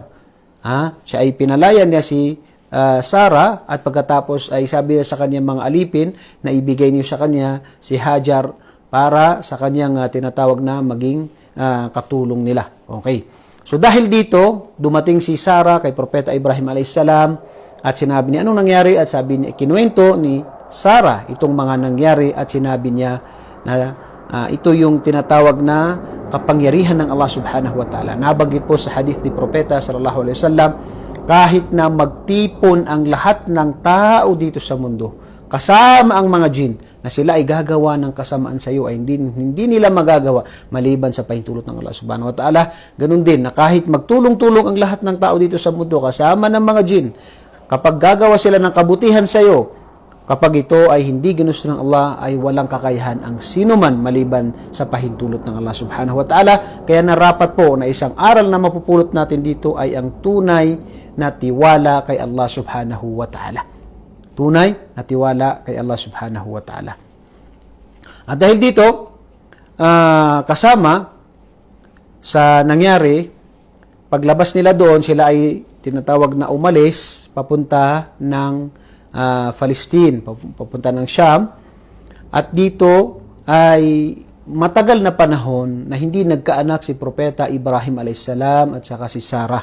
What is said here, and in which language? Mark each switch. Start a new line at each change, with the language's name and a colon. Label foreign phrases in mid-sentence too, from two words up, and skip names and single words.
Filipino: Siya ay pinalayan niya si Sarah at pagkatapos ay sabi niya sa kanyang mga alipin na ibigay niyo sa kanya si Hajar para sa kanyang tinatawag na maging katulong nila. Okay. So dahil dito, dumating si Sarah kay Propeta Ibrahim alayhisalam at sinabi niya anong nangyari at sabi niya, kinuwento ni Sarah itong mga nangyari at sinabi niya na ito yung tinatawag na kapangyarihan ng Allah
Arabic: سبحانه وتعالى.
Filipino: Nabanggit po sa hadith ni Propeta
Arabic: صلى الله عليه وسلم,
Filipino: kahit na magtipon ang lahat ng tao dito sa mundo, kasama ang mga jin, na sila ay gagawa ng kasamaan sa iyo, ay hindi nila magagawa maliban sa pahintulot ng Allah
Arabic: سبحانه وتعالى.
Filipino: Ganun din, na kahit magtulong-tulong ang lahat ng tao dito sa mundo, kasama ng mga jin, kapag gagawa sila ng kabutihan sa iyo, kapag ito ay hindi ginusto ng Allah, ay walang kakayahan ang sinuman maliban sa pahintulot ng Allah
Arabic: سبحانه وتعالى.
Filipino: Kaya narapat po na isang aral na mapupulot natin dito ay ang tunay na tiwala kay Allah
Arabic: سبحانه وتعالى.
Filipino: Tunay na tiwala kay Allah
Arabic: سبحانه وتعالى.
Filipino: At dahil dito, kasama sa nangyari, paglabas nila doon, sila ay tinatawag na umalis papunta ng Palestine, papunta ng Sham. At dito ay matagal na panahon na hindi nagkaanak si Propeta Ibrahim alayhisalam at saka si Sarah.